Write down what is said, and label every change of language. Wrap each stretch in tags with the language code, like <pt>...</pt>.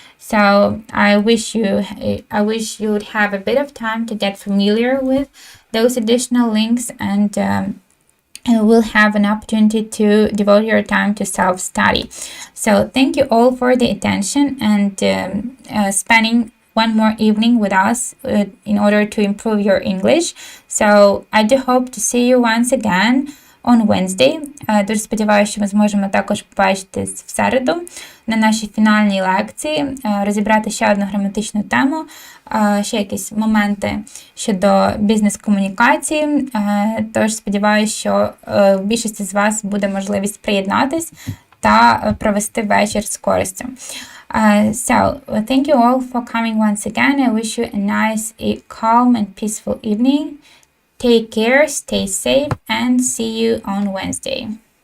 <en>So I wish you would have a bit of time to get familiar with those additional links and will have an opportunity to devote your time to self-study. So thank you all for the attention and spending one more evening with us in order to improve your English. So I do hope to see you once again on Wednesday.</en> <uk>Дуже сподіваюся, що ми зможемо також побачитись в середу на нашій фінальній лекції, розібрати ще одну граматичну тему, ще якісь моменти щодо бізнес-комунікації. Тож сподіваюся, що в більшості з вас буде можливість приєднатись та провести вечір з користю.</uk> <en>So, thank you all for coming once again. I wish you a nice, calm and peaceful evening. Take care, stay safe, and see you on Wednesday.</en>